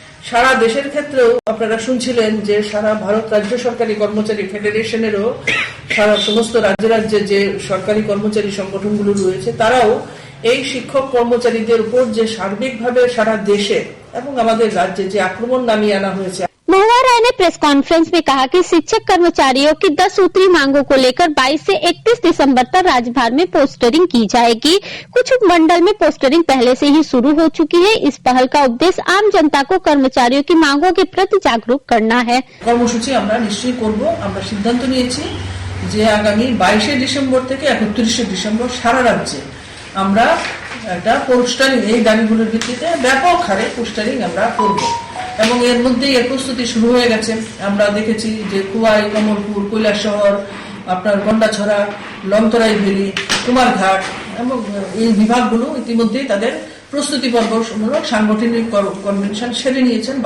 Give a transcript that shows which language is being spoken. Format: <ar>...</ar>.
<bn>সারা দেশের ক্ষেত্রেও আপনারা শুনছিলেন যে সারা ভারত রাজ্য সরকারি কর্মচারী ফেডারেশনেরও সারা সমস্ত রাজ্যে রাজ্যে যে সরকারি কর্মচারী সংগঠনগুলো রয়েছে, তারাও এই শিক্ষক কর্মচারীদের উপর যে সার্বিকভাবে সারা দেশে এবং আমাদের রাজ্যে যে আক্রমণ নামিয়ে আনা হয়েছে।</bn> <hi>महुआ राय ने प्रेस कॉन्फ्रेंस में कहा कि शिक्षक कर्मचारियों की 10 सूत्री मांगों को लेकर 22 से 31 दिसंबर तक राज्य भर में पोस्टरिंग की जाएगी। कुछ उपमंडल में पोस्टरिंग पहले से ही शुरू हो चुकी है। इस पहल का उद्देश्य आम जनता को कर्मचारियों की मांगों के प्रति जागरूक करना है।</hi> <bn>কর্মসূচি আমরা নিশ্চয়ই করব। আমরা সিদ্ধান্ত নিয়েছি যে আগামী 22 ডিসেম্বর থেকে 31 ডিসেম্বর সারা রাজ্যে আমরা একটা পোস্টারিং এই দাবিগুলোর ভিত্তিতে ব্যাপক হারে পোস্টারিং আমরা করব এবং এর মধ্যেই এর প্রস্তুতি শুরু হয়ে গেছে। আমরা দেখেছি যে কুয়াই, কমলপুর, কৈলাসহর, আপনার গন্ডাছড়া, লংতরাই ভ্যালি, কুমারঘাট এবং এই বিভাগগুলো ইতিমধ্যেই তাদের প্রস্তুতি পর্বমূলক সাংগঠনিক কনভেনশন সেরে নিয়েছেন।</bn>